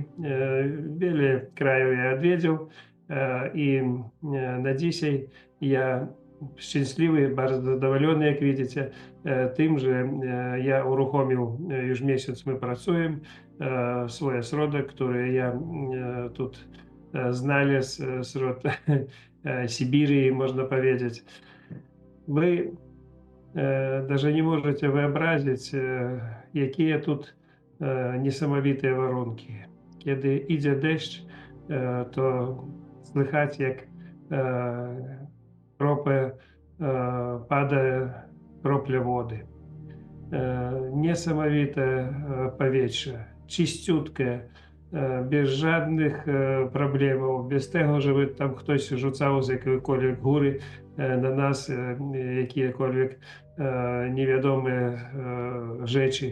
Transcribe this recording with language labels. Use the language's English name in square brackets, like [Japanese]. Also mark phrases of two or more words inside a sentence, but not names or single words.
[Polish] Wiele krajów ja odwiedził i na dzisiaj ja szczęśliwy, bardzo zadowolony, jak widzicie, tym, że ja uruchomił, już miesiąc my pracujemy, swój ośrodek, który ja тут znalazł wśród Сибири, można powiedzieć. Wy [Russian] даже не можете [Polish] wyobrazić, jakie тут niesamowite warunki. Kiedy idzie deszcz, to słychać jak kropę pada kropля wody. Niesamowite powietrze, czyściutkie, bez żadnych problemów, bez tego, żeby tam ktoś rzucał z jakiejkolwiek góry na nas jakiekolwiek niewiadome rzeczy.